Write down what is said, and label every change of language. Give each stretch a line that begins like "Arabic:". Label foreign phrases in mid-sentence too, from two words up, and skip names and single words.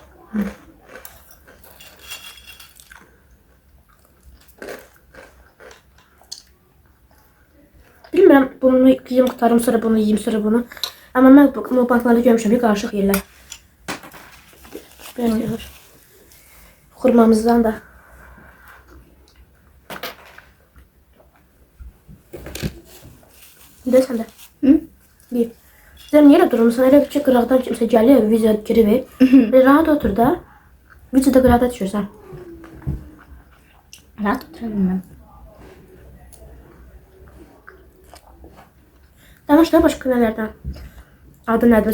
Azerbaijani: Bilmirəm, bunu yiyim qutarım, sonra bunu yiyim, sonra bunu. Amma mən bu banklarda görmüşəm ki, qarışıq yerlər. Biraz yığır. Xurmamızdan da. Bir de sen de. Hı? Bir. Sen niye durmuşsun? Elə bir ki, qıraqdan kimsə gəlir, video girib. Rahat otur da. Videoda qıraqda düşürsən.
Turkish: Rahat oturamıyorum.
Azerbaijani: Danış da başqa nələrdən. Adı nədir?